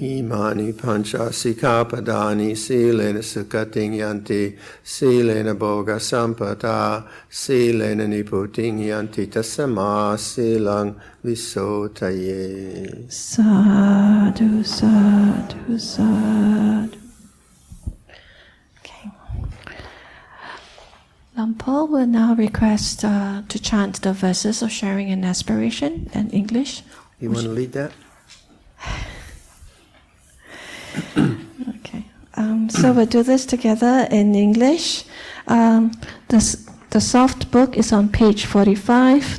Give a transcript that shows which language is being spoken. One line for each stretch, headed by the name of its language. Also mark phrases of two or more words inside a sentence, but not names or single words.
Pali: Imani Pancha Sikkhapadani Silena Sukating Yanti Silena Bhoga Sampada Silena Niputing Yanti Tasama Silang Visotaye. Sadhu, sadhu, sadhu.
English: Okay. Lampo will now request to chant the verses of sharing and aspiration in English. You want to lead that? Okay. So we'll do this together in English. The soft book is on page 45.